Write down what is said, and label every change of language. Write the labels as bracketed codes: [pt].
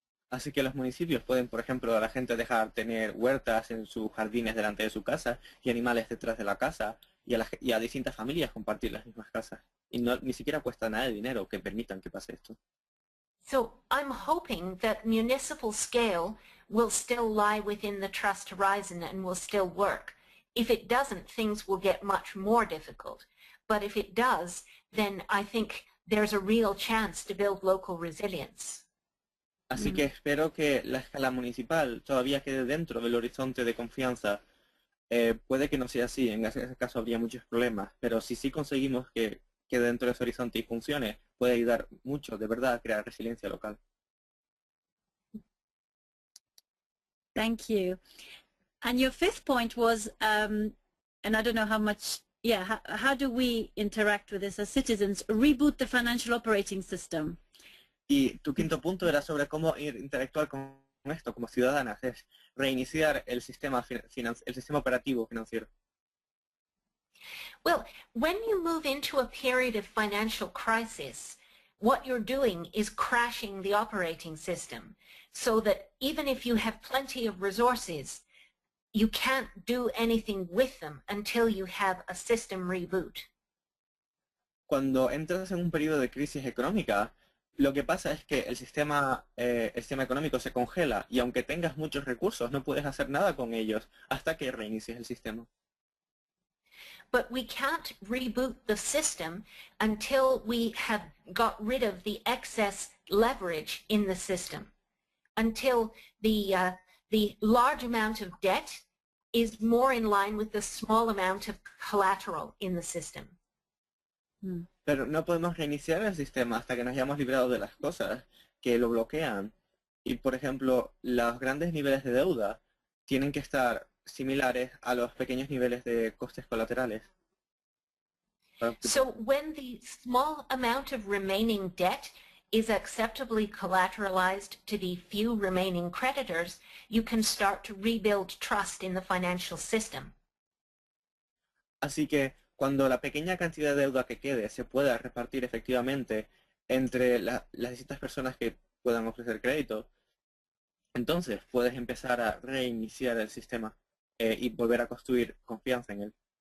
[es] Así que los municipios pueden, por ejemplo, a la gente dejar tener huertas en sus jardines delante de su casa y animales detrás de la casa y a distintas familias compartir las mismas casas. Y ni siquiera cuesta nada de dinero que permitan que pase esto. [en] So I'm hoping that municipal scale will still lie within the trust horizon and will still work. If it doesn't, things will get much more difficult. But if it does, then I think there's a real chance to build local resilience. [es] Así que espero que la escala municipal todavía quede dentro del horizonte de confianza. Puede que no sea así, en ese caso habría muchos problemas, pero si sí conseguimos que quede dentro de ese horizonte y funcione, puede ayudar mucho, de verdad, a crear resiliencia local. [en] Thank you. And your fifth point was, and I don't know how much, how do we interact with this as citizens? Reboot the financial operating system. [es] Y tu quinto punto era sobre cómo interactuar con esto como ciudadanas, es reiniciar el sistema operativo financiero. [en] Well, when you move into a period of financial crisis, what you're doing is crashing the operating system, so that even if you have plenty of resources, you can't do anything with them until you have a system reboot. [es] Cuando entras en un periodo de crisis económica, lo que pasa es que el sistema económico se congela y aunque tengas muchos recursos, no puedes hacer nada con ellos hasta que reinicies el sistema. [en] But we can't reboot the system until we have got rid of the excess leverage in the system, until the large amount of debt is more in line with the small amount of collateral in the system. [es] Pero no podemos reiniciar el sistema hasta que nos hayamos librado de las cosas que lo bloquean. Y, por ejemplo, los grandes niveles de deuda tienen que estar similares a los pequeños niveles de costes colaterales. [en] So when the small amount of remaining debt is acceptably collateralized to the few remaining creditors, you can start to rebuild trust in the financial system. [es] Así que cuando la pequeña cantidad de deuda que quede se pueda repartir efectivamente entre las distintas personas que puedan ofrecer crédito, entonces puedes empezar a reiniciar el sistema y volver a construir confianza en él.